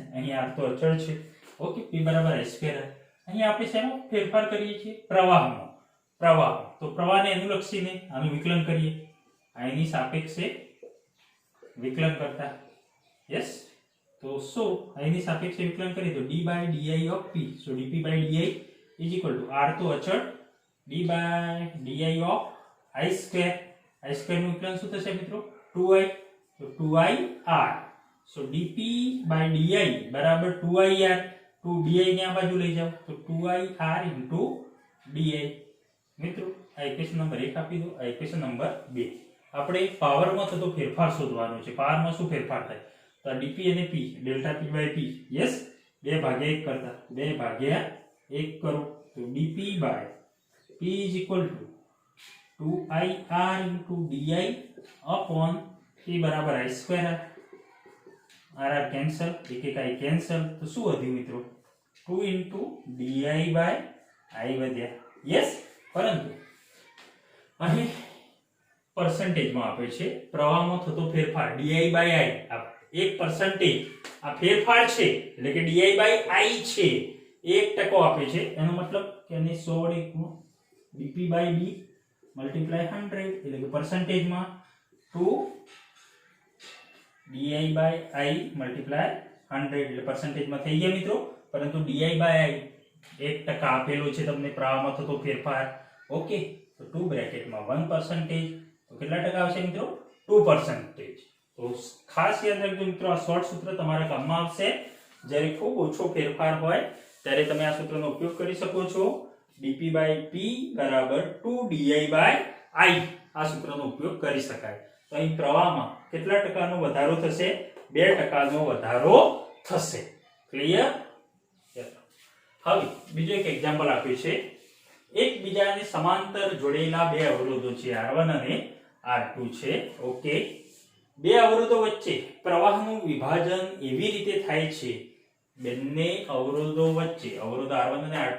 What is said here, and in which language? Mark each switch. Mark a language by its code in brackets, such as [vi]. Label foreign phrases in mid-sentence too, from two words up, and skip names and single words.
[gu] અહીં R તો અચળ છે. ઓકે, P બરાબર I2R. અહીં આપણે શેમાં ફેરફાર કરીએ છીએ? પ્રવાહમાં. તો પ્રવાહને અનુલક્ષીને આનું વિકલન કરીએ, આની સાપેક્ષે વિકલન કરતા, યસ. તો શું આની સાપેક્ષે વિકલન કરીએ તો [en] d/di of P, so dp/di is equal to R [gu] તો અચળ, [en] d/di of I2. [gu] નું વિકલન શું થશે મિત્રો? 2i, તો 2ir, so dp/di બરાબર 2ir. 2di ને આ બાજુ લઈ જાઓ તો 2ir into di. મિત્રો આ [en] equation number [gu] 1 આપી દો, આ [en] equation number [gu] 2. આપણે પાવરમાં થતો ફેરફાર શોધવાનો છે. પાવરમાં શું ફેરફાર થાય? તો dp અને p, ડેલ્ટા p/p, યસ. 2 ભાગ્યા 1 કરતા 2 ભાગ્યા 1 કરો તો [en] dp by p is equal to 2ir into di upon p [gu] બરાબર i square r કેન્સલ એક એક i કેન્સલ તો શું વધ્યું મિત્રો 2 into di by i વધ્યા યસ પરંતુ અહીં percentage માં આપે છે પ્રવાહમાં થતો ફેરફાર di by i આ 1% આ ફેરફાર છે એટલે કે di by i છે 1% આપે છે એનો મતલબ કે આને 100 વડે ગુણો dp by d મલ્ટીપ્લાય 100 એટલે કે percentage માં 2 di by i મલ્ટીપ્લાય 100 એટલે percentage માં થઈ ગયા મિત્રો પરંતુ di by i 1% આપેલું છે તમને પ્રવાહમાં થતો ફેરફાર ઓકે તો 2 બ્રેકેટમાં 1% તો કેટલા ટકા આવશે મિત્રો 2% તો ખાસ યાદ રાખજો મિત્રો આ શોર્ટ સૂત્ર તમારા કામમાં આવશે જ્યારે ખૂબ ઓછો ફેરફાર હોય ત્યારે તમે આ સૂત્રનો ઉપયોગ કરી શકો છો dp by p બરાબર 2 di by i આ સૂત્રનો ઉપયોગ કરી શકાય તો અહીં પ્રવાહમાં કેટલા ટકાનો વધારો થશે 2% વધારો થશે ક્લિયર હવે બીજો એક એક્ઝામ્પલ આપ્યું છે એકબીજાને સમાંતર જોડેલા બે અવરોધો છે R1 અને R2 છે ઓકે બે અવરોધો વચ્ચે પ્રવાહનું વિભાજન એવી રીતે થાય છે બંને અવરોધો વચ્ચે અવરોધ R1 અને R2